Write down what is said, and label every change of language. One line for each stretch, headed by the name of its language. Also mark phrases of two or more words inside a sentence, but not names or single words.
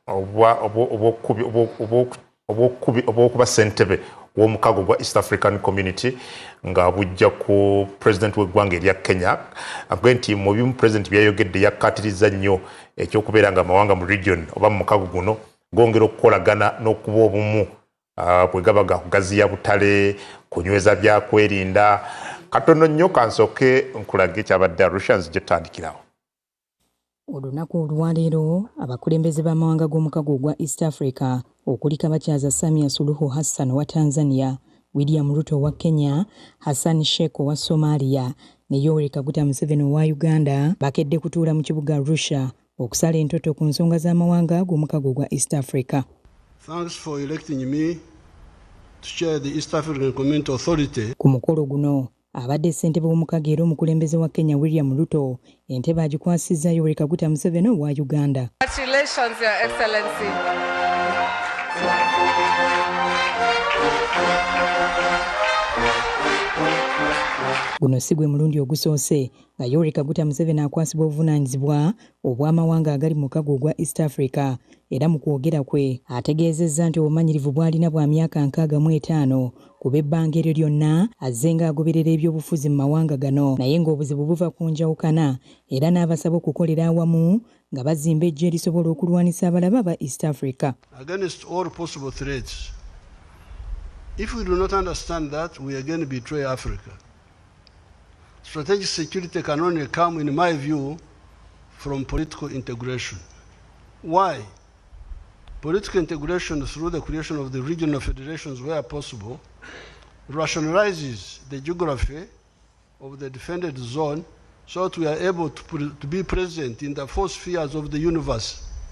Ganda: obwokuba ssentebe w'omukago gwa East African Community nga bujja ku president w'eggwanga erya Kenya agwe nti mu bimu president byayogedde yakkatiriza nnyo ekyokubeera nga amawanga mu region oba mu mukago guno gongera okukolagana n'okuba obumu bwe gaba gakugaziya butale kunyweza byakwerinda katono nnyo kansooke nkulage kyabadde Arusha nzije tutandikirawo. Olunaku olwaleero abakulembeze b'amawanga g'omukago gwa East Africa okuliko abakyaza Samia Suluhu Hassan wa Tanzania, William Ruto wa Kenya, Hassan Sheikh wa Somalia ne Yoweri Kaguta Museveni wa Uganda bakedde kutuula mu kibuga Arusha okusala entoto ku nsonga z'amawanga g'omukago gwa East Africa.
English: Thanks for electing me to chair the East African Community Authority.
Ganda: Ku mukolo guno abadde ssentebe w'omukago era omukulembeze wa Kenya William Ruto entebe agikwasizza Yoweri Kaguta Museveni wa Uganda.
English: Congratulations, Your Excellency.
Ganda: Guno si gwe mulundi ogusoose nga Yoweri Kaguta Museveni akwasibwa obuvunaanyizibwa obw'amawanga agali mu mukago gwa East Africa era mu kwogera kwe ategeezezza nti obumanyirivu bw'alina bwa myaka 65 kuba ebbanga eryo lyonna azze ng'agoberera ebyobufuzi mu mawanga gano naye ng'obuzibu buva ku njawukana era n'abasaba okukolera awamu nga bazimba eggye erisobola okulwanisa abalaba ba East Africa.
English: Against all possible threats. If we do not understand that, we again betray Africa. Strategic security can only come, in my view, from political integration. Why? political integration through the creation of the regional federations where possible rationalizes the geography of the defended zone so that we are able to be present in the four spheres of the universe.